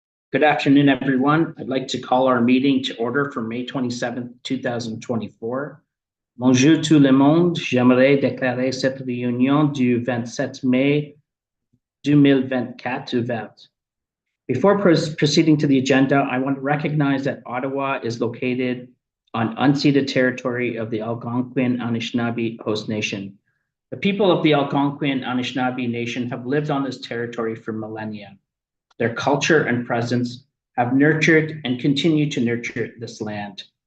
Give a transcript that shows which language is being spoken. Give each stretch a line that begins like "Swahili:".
English: Good afternoon, everyone. I'd like to call our meeting to order for May 27th, 2024.
French: Bonjour tout le monde. J'aimerais déclarer cette réunion du 27 mai 2024 ouverte.
English: Before proceeding to the agenda, I want to recognize that Ottawa is located on unceded territory of the Algonquin Anishinaabe Host Nation. The people of the Algonquin Anishinaabe Nation have lived on this territory for millennia. Their culture and presence have nurtured and continue to nurture this land.